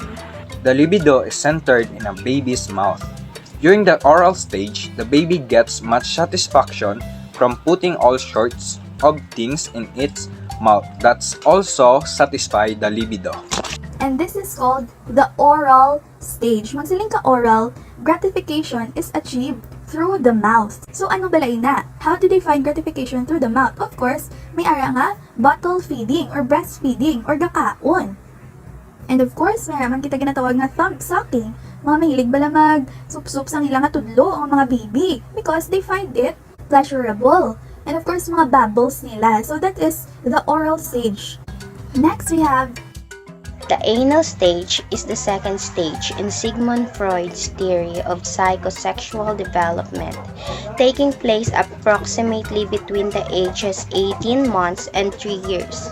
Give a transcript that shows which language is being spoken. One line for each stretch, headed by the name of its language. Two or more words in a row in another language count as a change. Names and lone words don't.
English: The libido is centered in a baby's mouth. During the oral stage, the baby gets much satisfaction from putting all sorts of things in its mouth that's also satisfy the libido. And this is called the oral stage.
Hiligaynon: Magsiling ka
English: oral, gratification is achieved through the mouth.
Hiligaynon: So ano balay na?
English: How do they find gratification through the mouth? Of course,
Hiligaynon: may ara nga
English: bottle feeding or breastfeeding
Hiligaynon: or gakaon.
English: And of course,
Hiligaynon: may raman kita ginatawag nga
English: thumb sucking.
Hiligaynon: Mga mahilig bala mag-sup-sup sang ilang tudlo ang mga baby
English: because they find it pleasurable. And of course,
Hiligaynon: mga bubbles nila.
English: So that is the oral stage. Next, we have The anal stage is the second stage in Sigmund Freud's theory of psychosexual development, taking place approximately between the ages 18 months and 3 years.